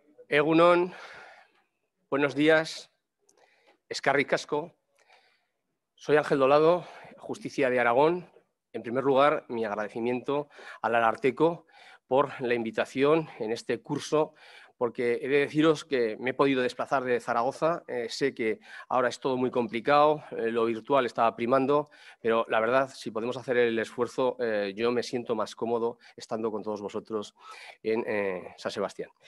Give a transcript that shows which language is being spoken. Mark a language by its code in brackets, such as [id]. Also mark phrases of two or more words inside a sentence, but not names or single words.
[eu] Egunon, [es] buenos días, [eu] eskerrik asko. [es] Soy Ángel Dolado, Justicia de Aragón. En primer lugar, mi agradecimiento al Ararteko por la invitación en este curso, porque he de deciros que me he podido desplazar de Zaragoza. Sé que ahora es todo muy complicado, lo virtual estaba primando, pero la verdad, si podemos hacer el esfuerzo, yo me siento más cómodo estando con todos vosotros en San Sebastián.